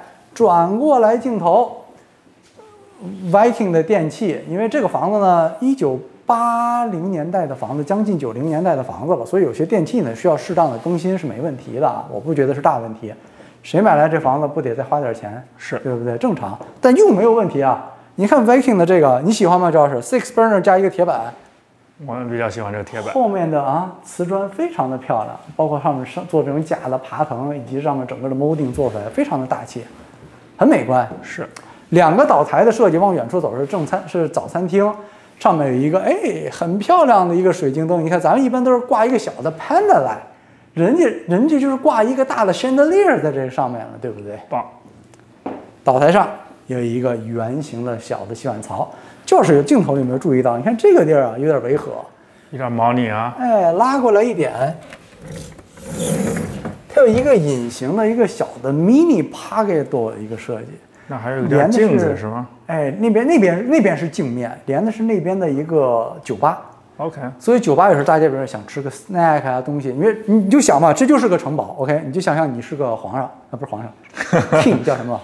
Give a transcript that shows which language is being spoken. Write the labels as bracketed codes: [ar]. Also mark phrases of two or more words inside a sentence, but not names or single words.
[zh] 轉過來鏡頭 ，Viking 的電器，因為這個房子呢，1980年代的房子，將近90年代的房子了，所以有些電器呢需要適當的更新是沒問題的，我不覺得是大問題。誰買來這房子不得再花點錢？是對不对？正常，但用沒有問題啊。你看 Viking 的這個，你喜歡嗎？趙老師 ，6 burner 加一個鐵板，我比較喜歡這個鐵板。後面的瓷磚非常的漂亮，包括上面做這種假的爬藤，以及上面整個的 molding 做出來非常的大气。很美觀，是 2個岛台的設計，往遠處走是早餐廳，上面有一個很漂亮的一個水晶燈。你看咱們一般都是掛一個小的 pendant， 人家就是掛一個大的 chandelier 在這上面了，對不對？棒。島台上有一個圓形的小的洗碗槽，就是鏡頭有沒有注意到？你看這個地兒啊，有點違和，有點貓膩啊。哎，拉過來一點。它有一個隱形的一個小的 [en] mini pocket door [zh] 的一個設計，那還有點鏡子是嗎？哎，那邊是鏡面，連的是那邊的一個酒吧。 OK，所以酒吧有時候大家比如想吃個 snack 啊東西，因為你就想嘛，這就是個城堡 ，OK， 你就想象你是個皇上啊，不是皇上，king 叫什麼？